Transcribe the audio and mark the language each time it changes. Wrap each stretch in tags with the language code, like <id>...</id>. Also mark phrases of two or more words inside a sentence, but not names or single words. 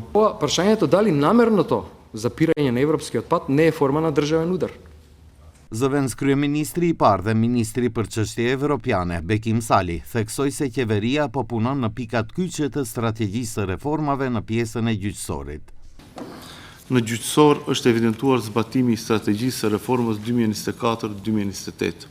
<mk>Прашањето дали намерното запирање на европскиот пат не е форма на државен удар.</mk> <sq>Zëvendës kryeministri i parë dhe ministri për çështje evropiane, Bekim Sali, theksoi se qeveria po punon në pikat kyçe të strategjisë së reformave në pjesën e gjyqësorit. Në gjyqësor është evidentuar zbatimi i strategjisë së reformës 2024-2028.</sq>